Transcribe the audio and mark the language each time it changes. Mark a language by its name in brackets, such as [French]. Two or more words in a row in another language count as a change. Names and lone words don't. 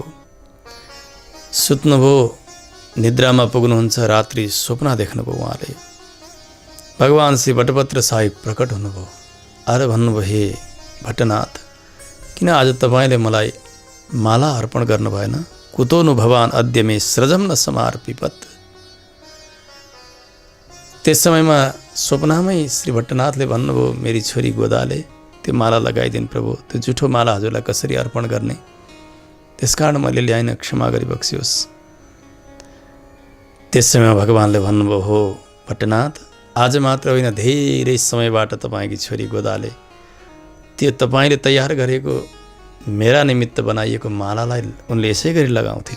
[Nepali] सुत्नुभयो, निद्रामा पुग्नुहुन्छ, रात्रि स्वप्न देख्नुभयो उहाँले। भगवान श्री भट्टभद्र साहिब प्रकट हुनुभयो। आएर भन्नुभयो, हे भट्टनाथ किन आज तपाईँले मलाई माला अर्पण गर्नु भएन, [Sanskrit] कुतोनु भवान अद्य मे स्रजम न समार्पिपत। [Nepali] त्यस समयमा स्वप्नमै श्री भट्टनाथले भन्नुभयो, मेरी छोरी गोदाले त्यो माला लगाइदिनु प्रभु, त्यो जुठो माला हजुरलाई कसरी अर्पण गर्ने, त्यसकारण मैले ल्याइन, क्षमा गरी बक्सियोस्। त्यस समयमा भगवानले भन्नुभयो, हो भट्टनाथ आज मात्र होइन, धेरै समयबाट तपाईँकी छोरी गोदाले त्यो तपाईँले तयार गरेको मेरा निमित्त बनाइएको मालालाई उनले यसै गरी लगाउँथिन्।